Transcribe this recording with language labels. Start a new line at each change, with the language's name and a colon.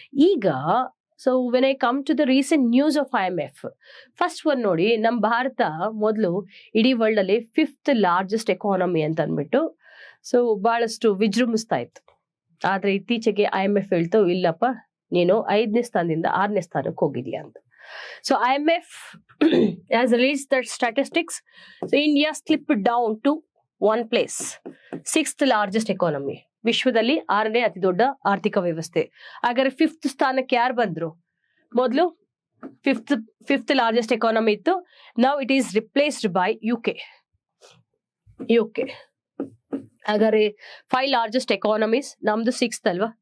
Kannada: ಈಗ
English: so when I come to the recent news of IMF,
Kannada: first one ನೋಡಿ, ನಮ್ಮ ಭಾರತ ಮೊದಲು ಇಡೀ ವರ್ಲ್ಡ್ ಅಲ್ಲಿ 5th ಲಾರ್ಜೆಸ್ಟ್ ಎಕಾನಮಿ ಅಂತ ಅಂದ್ಬಿಟ್ಟು ಸೊ ಬಹಳಷ್ಟು ವಿಜೃಂಭಿಸ್ತಾ ಇತ್ತು. ಆದ್ರೆ ಇತ್ತೀಚೆಗೆ IMF ಹೇಳ್ತು, ಇಲ್ಲಪ್ಪ ನೀನು 5ನೇ ಸ್ಥಾನದಿಂದ 6ನೇ ಸ್ಥಾನಕ್ಕೆ ಹೋಗಿದ್ಯಾ ಅಂತ.
English: So IMF has released the statistics. So India slipped down to 1 place, 6th largest economy.
Kannada: ವಿಶ್ವದಲ್ಲಿ 6ನೇ ಅತಿ ದೊಡ್ಡ ಆರ್ಥಿಕ ವ್ಯವಸ್ಥೆ. ಹಾಗಾದ್ರೆ 5th ಸ್ಥಾನಕ್ಕೆ ಯಾರು ಬಂದ್ರು? ಮೊದಲು 5th ಲಾರ್ಜೆಸ್ಟ್ ಎಕಾನಮಿ ಇತ್ತು.
English: Now it is replaced by UK.
Kannada: ಹಾಗಾದ್ರೆ 5 ಲಾರ್ಜೆಸ್ಟ್ ಎಕಾನಮೀಸ್, ನಮ್ದು 6th ಅಲ್ವಾ?